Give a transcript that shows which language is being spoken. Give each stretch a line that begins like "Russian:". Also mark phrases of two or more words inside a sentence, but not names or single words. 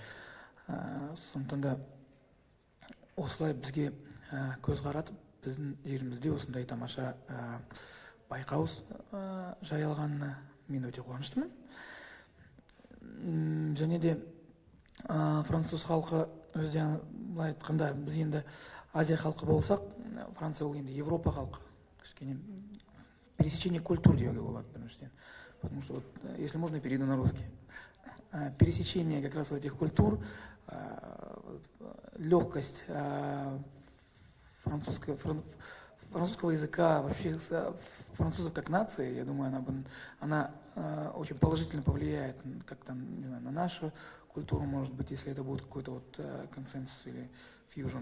Kazakh: Сондықтан да осылай бізге көз қаратып, біздің жерімізде осындай тамаша байқау жайылғанына мен өте қуаныштымын. Және де француз халқы өзден былай айтқанда, біз енді Азия халқы болсақ, Франция ол енді Европа халқы. Кішкене
Russian: пересечение культур
Kazakh: деуге болады біріншіден.
Russian: Потому что, вот, если можно, перейду на русский. Пересечение как раз этих культур, легкость французского языка, вообще французов как нации, я думаю, она очень положительно повлияет как-то, не знаю, на нашу культуру, может быть, если это будет какой-то вот консенсус или фьюжн.